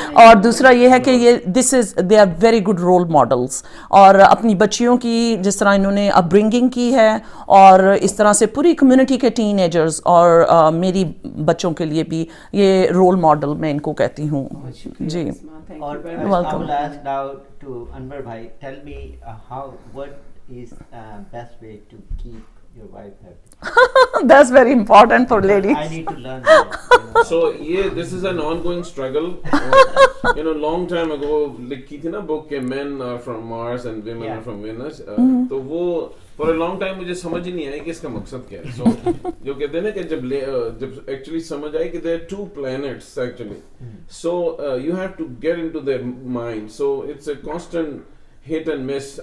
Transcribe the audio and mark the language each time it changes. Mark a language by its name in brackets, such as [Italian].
[Hindi] और दूसरा ये है कि ये [English] they are very good role models, [Hindi] और अपनी बच्चियों की जिस तरह इन्होंने अपब्रिंगिंग की है, और इस तरह से पूरी कम्युनिटी के टीनेजर्स और मेरी बच्चों के लिए भी ये रोल मॉडल मैं इनको कहती हूँ. जी. [English] Or I will ask now to Anwar bhai, tell me what is best way to keep your wife happy. That's very important for ladies. I need to learn that. So yeah, this is an ongoing struggle. Long time ago [Hindi] लिखी थी ना [English] book के men are from Mars and women are from Venus. [Hindi] तो वो [English] for a long time [Hindi] मुझे समझ ही नहीं आई कि इसका मकसद क्या है. So जो कहते हैं ना कि जब actually समझ आई कि [English] there are two planets actually. So you have to get into their mind. So it's a constant hit and miss.